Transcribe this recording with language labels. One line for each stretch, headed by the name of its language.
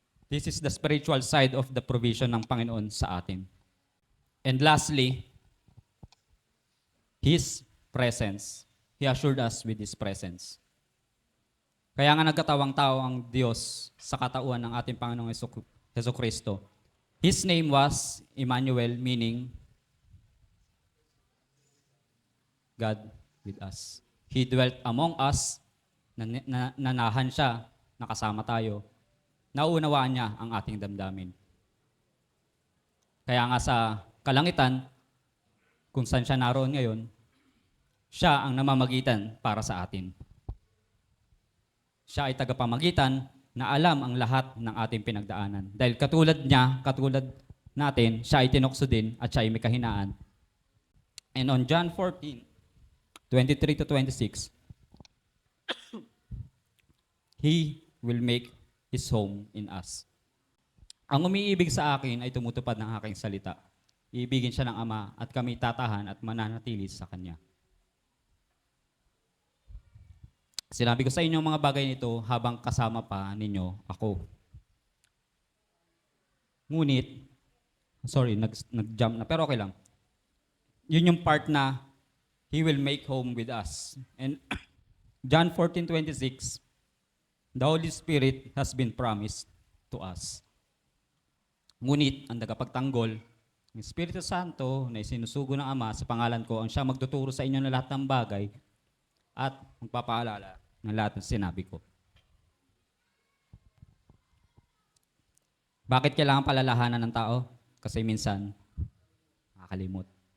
English: This is the spiritual side of the provision
Filipino: ng Panginoon sa atin.
English: And lastly, His presence. He assured us with His presence.
Filipino: Kaya nga nagkatawang tao ang Diyos sa katauhan ng ating Panginoong Jesucristo.
English: His name was Emmanuel, meaning God with us. He dwelt among us,
Filipino: nanahan siya, nakasama tayo, naunawaan niya ang ating damdamin. Kaya nga sa kalangitan, kung saan siya naroon ngayon, siya ang namamagitan para sa atin. Siya ay tagapamagitan na alam ang lahat ng ating pinagdaanan. Dahil katulad niya, katulad natin, siya ay tinukso din at siya ay may kahinaan.
English: And on John 14, 23 to 26, He will make His home in us.
Filipino: Ang umiibig sa akin ay tumutupad ng aking salita. Iibigin siya ng Ama at kami tatahan at mananatili sa Kanya. Sinabi ko sa inyo ang mga bagay nito habang kasama pa ninyo ako. Ngunit, nag-jump na, pero okay lang. Yun yung part na
English: He will make home with us. And John 14:26, the Holy Spirit has been promised to us.
Filipino: Ngunit, ang tagapagtanggol, ang Espiritu Santo na isinusugo ng Ama sa pangalan ko, ang siya magtuturo sa inyo ng lahat ng bagay at magpapaalala ng lahat ng sinabi ko. Bakit kailangan palalahanan ng tao? Kasi minsan, nakakalimot.